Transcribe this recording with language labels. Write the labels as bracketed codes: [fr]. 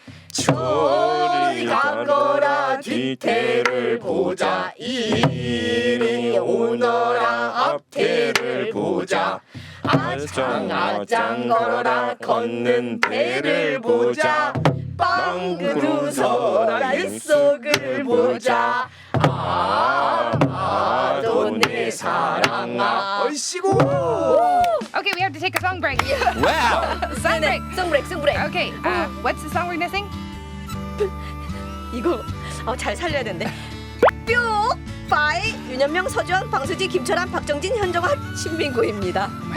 [ko] 저리 가거라 뒤태를 보자 이리 오너라 앞태를 보자 아짱 걸어라 걷는 배를 보자 빵긋 웃어라 입속을 보자 아마도 내 사랑아 얼씨구 [en] Okay, we have to take a song break. [ko] 와우 [en] Song break. [ko] 승브레이크. [en] Okay, what's the song we're missing? [ko] 이거 잘 살려야 되는데. 뿅! 바이 윤현명, 서주원, 방수지, 김철환, 박정진, 현정화, 신민구입니다.